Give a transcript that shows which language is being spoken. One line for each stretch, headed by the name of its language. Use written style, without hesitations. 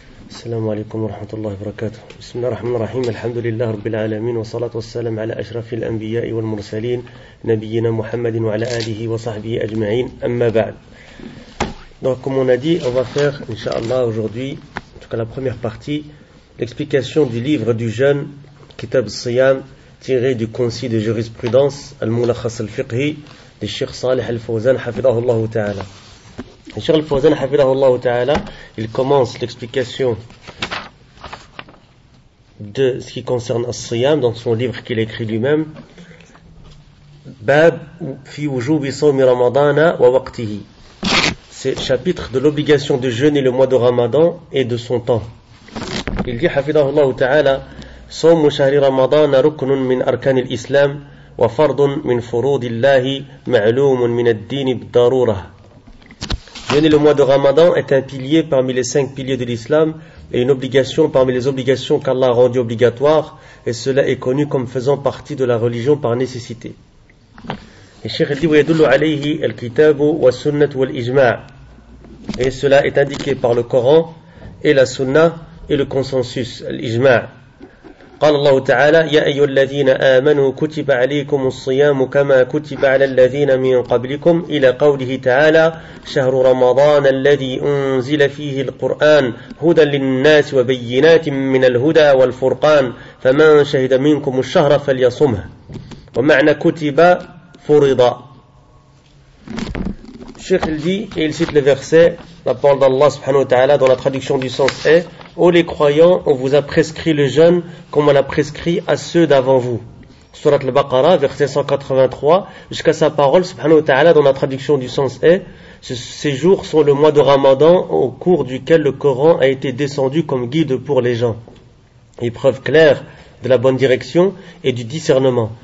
Arabic: السلام عليكم ورحمة الله وبركاته. بسم الله الرحمن الرحيم. الحمد لله رب العالمين، والصلاة والسلام على أشرف الأنبياء والمرسلين نبينا محمد وعلى آله وصحبه أجمعين. أما بعد،
French: donc comme on a dit, on va faire inshallah aujourd'hui, en tout cas la première partie, l'explication du livre du jeûne Kitab al-Siyam tiré du concile de jurisprudence al-Mulakhas al-Fiqhi de Cheikh Saleh al-Fawzan hafidhahullah ta'ala. Cheikh al-Fawzan hafidhahullah ta'ala, il commence l'explication de ce qui concerne al-Siyam dans son livre qu'il a écrit lui-même, Bab fi wujub sawmi ramadana wa waqtihi. C'est le chapitre de l'obligation de jeûner le mois de Ramadan et de son temps. Il dit,
Arabic: hafidhahullah ta'ala, صوم شهر رمضان ركن من أركان الإسلام وفرض من فروض الله معلوم من الدين بالضرورة.
French: Jeûner le mois de Ramadan est un pilier parmi les cinq piliers de l'islam et une obligation parmi les obligations qu'Allah a rendues obligatoires, et cela est connu comme faisant partie de la religion par nécessité. Et Cheikh dit,
Arabic: ويدل عليه الكتاب والسنة والإجماع.
French: Et cela est indiqué par le Coran et la Sunna et le consensus, الإجماع.
Arabic: قال الله تعالى يا أيها الذين آمنوا كتب عليكم الصيام كما كتب على الذين من قبلكم إلى قوله تعالى شهر رمضان الذي أنزل فيه القرآن هدى للناس وبينات من الهدى والفرقان فمن شهد منكم الشهر فليصمه ومعنى كتب فرض. الشيخ الدي
French: il cite le verset, la parole d'Allah subhanahu wa ta'ala dans la traduction du sens est: ô les croyants, on vous a prescrit le jeûne comme on l'a prescrit à ceux d'avant vous. Sourate al-Baqarah, verset 183, jusqu'à sa parole, subhanahu wa ta'ala, dont la traduction du sens est « Ces jours sont le mois de Ramadan au cours duquel le Coran a été descendu comme guide pour les gens. » Épreuve claire de la bonne direction et du discernement.